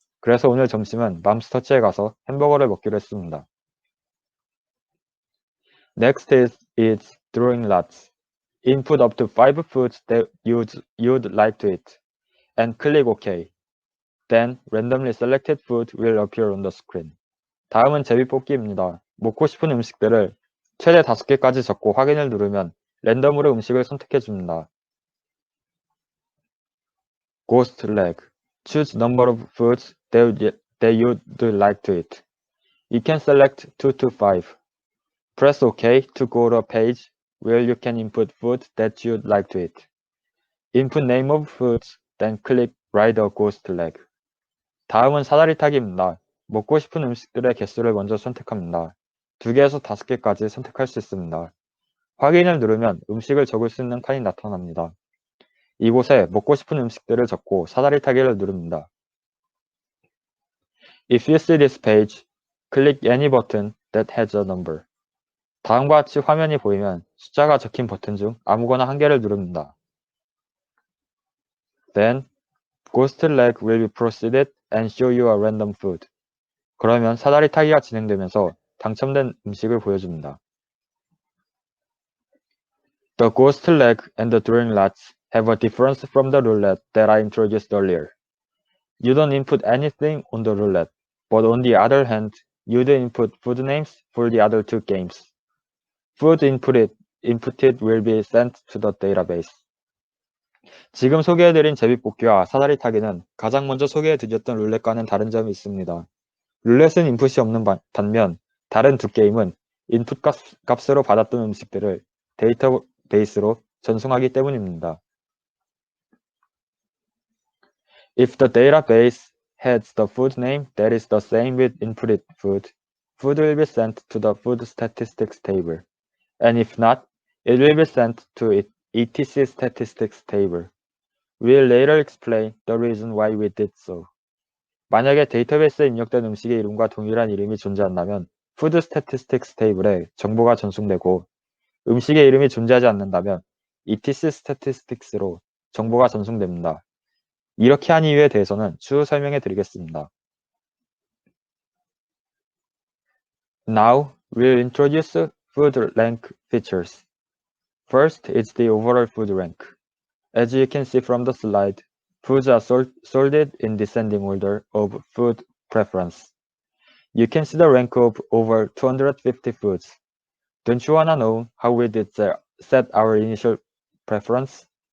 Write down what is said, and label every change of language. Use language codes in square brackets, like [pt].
[ko] 그래서 오늘 점심은 맘스터치에 가서 햄버거를 먹기로 했습니다. [en] Next is drawing lots. Input up to 5 foods that you'd like to eat, and click OK. Then randomly selected food will appear on the screen. [ko] 다음은 제비뽑기입니다. 먹고 싶은 음식들을 최대 5개까지 적고 확인을 누르면 랜덤으로 음식을 선택해 줍니다. [en] Ghost leg. Choose number of foods that you'd like to eat. You can select 2 to 5. Press OK to go to a page where you can input food that you'd like to eat. Input name of foods, then click Write a ghost leg. [ko] 다음은 사다리 타기입니다. 먹고 싶은 음식들의 개수를 먼저 선택합니다. 2개에서 5개까지 선택할 수 있습니다. 확인을 누르면 음식을 적을 수 있는 칸이 나타납니다. 이곳에 먹고 싶은 음식들을 적고 사다리 타기를 누릅니다. [en] If you see this page, click any button that has a number. [ko] 다음과 같이 화면이 보이면 숫자가 적힌 버튼 중 아무거나 한 개를 누릅니다. [en] Then, ghost leg will be proceeded and show you a random food. [ko] 그러면 사다리 타기가 진행되면서 당첨된 음식을 보여줍니다. [en] The ghost leg and the drawing lots have a difference from the roulette that I introduced earlier. You don't input anything on the roulette, but on the other hand, you do input food names for the other two games. Food inputted will be sent to the database. [ko] 지금 소개해드린 제비뽑기와 사다리 타기는 가장 먼저 소개해드렸던 룰렛과는 다른 점이 있습니다. 룰렛은 인풋이 없는 반면 다른 두 게임은 인풋 값으로 받았던 음식들을 데이터베이스로 전송하기 때문입니다. [en] If the database has the food name that is the same with inputted food, food will be sent to the food statistics table. And if not, it will be sent to etc statistics table. We'll later explain the reason why we did so. [ko] 만약에 데이터베이스에 입력된 음식의 이름과 동일한 이름이 존재한다면 푸드 스태티스틱스 테이블에 정보가 전송되고 음식의 이름이 존재하지 않는다면 etc 스태티스틱스로 정보가 전송됩니다. 이렇게 한 이유에 대해서는 추후 설명해 드리겠습니다. [en] Now, we'll introduce food rank features. First is the overall food rank. As you can see from the slide, foods are sorted in descending order of food preference. You can see the rank of over 250 foods. Don't you wanna know how we did set our initial preference?